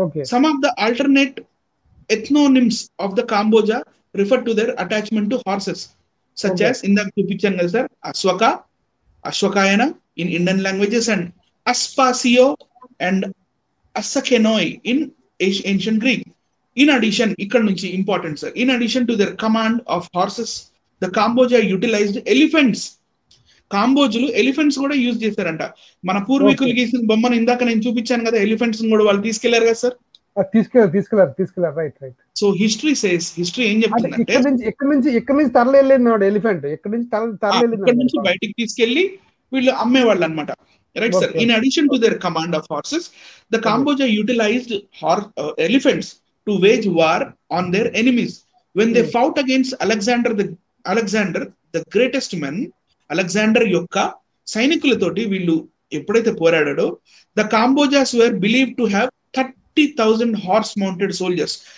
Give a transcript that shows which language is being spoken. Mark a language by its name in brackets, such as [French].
[English] Some of the alternate ethnonyms of the Cambodia refer to their attachment to horses, such as in the picture sir, Aswaka, Ashwakayana in Indian languages, and Aspasio and Asakenoi in ancient Greek. In addition, [Telugu] ఇక్కడ నుంచి important sir, [English] in addition to their command of horses, the Cambodia utilized elephants. [Telugu] కాంబోజులు elephants కూడా use చేశారంట. మన పూర్వీకులు గీసిన బొమ్మను ఇందాక నేను చూపించాను కదా, ఎలిఫెంట్స్ కూడా వాళ్ళు తీసుకెళ్లారు కదా సార్. తీసుకెళ్లారు. రైట్. సో హిస్టరీ ఏం చెప్తుందంటే, ఇక్కడ నుంచి తరలినాడు ఎలిఫెంట్, ఇక్కడ నుంచి బయటికి తీసుకెళ్లి వీళ్ళు అమ్మేవాళ్ళు అనమాట. [English] Right sir. In addition to their command of horses, the Cambodia utilized elephants to wage war on their enemies. When they fought against Alexander the greatest man, Alexander [Telugu] యొక్క సైనికులతోటి వీళ్ళు ఎప్పుడైతే పోరాడాడో, [English] the Cambodians were believed to have 30,000 horse mounted soldiers.